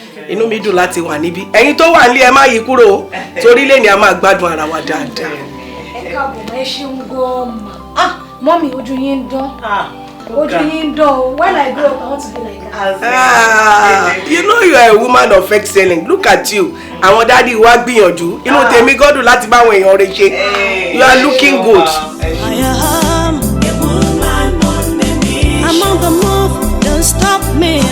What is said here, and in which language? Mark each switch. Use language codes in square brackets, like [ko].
[yo] Inú mi dùn láti wà níbí. Ẹ̀yin tó wà nílé ẹ má yí kúrò torí lé ni a máa gbádùn ara wa dáadáa. Ẹ káàbọ̀ ẹ ṣeun gan-an. Mọ́mì ojú yín ń dán. Ojú yín ń dán. [en] When I grow up, I want to be like that. You know you are a woman of excellence. Look at you. [yo] Àwọn daddy wa gbìyànjú. Inú tèmi gọ́dùn láti bá àwọn èèyàn rẹ̀ ṣe. [en] You are looking good. I am a woman on the mission. I'm on the move, don't stop me.